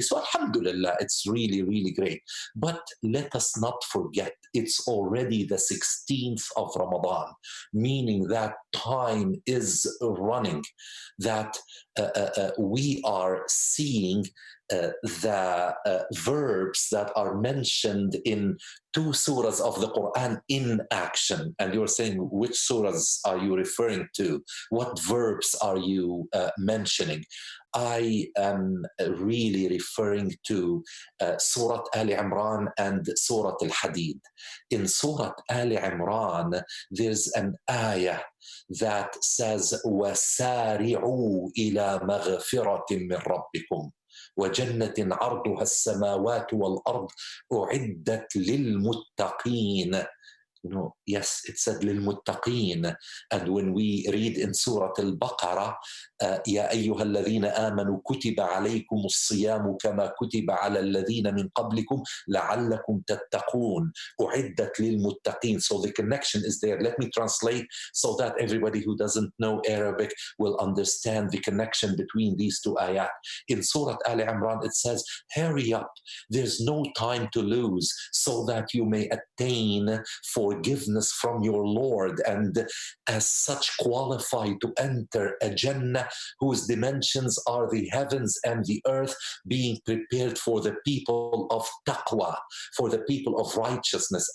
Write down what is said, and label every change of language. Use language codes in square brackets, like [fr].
[en] So alhamdulillah, it's really, really great. But let us not forget, it's already the 16th of Ramadan, meaning that time is running, that we are seeing the verbs that are mentioned in 2 surahs of the Quran in action. And you're saying, which surahs are you referring to? What verbs are you mentioning? I am really referring to Surah Al Imran and Surah Al Hadid. In Surah Al Imran, there's an ayah that says, [ar] وَسَارِعُوا إِلَى مَغْفِرَةٍ مِّن رَبِّكُمْ وجنة عرضها السماوات والأرض أعدت للمتقين. [en] Yes, it said للمتقين. And when we read in Surah Al-Baqarah, [ar] يا أيها الذين آمنوا كتب عليكم الصيام كما كتب على الذين من قبلكم لعلكم تتقون أعدت للمتقين. [en] So the connection is there. Let me translate so that everybody who doesn't know Arabic will understand the connection between these 2 ayat. In Surah Al Imran, it says, hurry up, there's no time to lose, so that you may attain forgiveness from your Lord, and as such qualify to enter a Jannah whose dimensions are the heavens and the earth, being prepared for the people of taqwa, for the people of righteousness.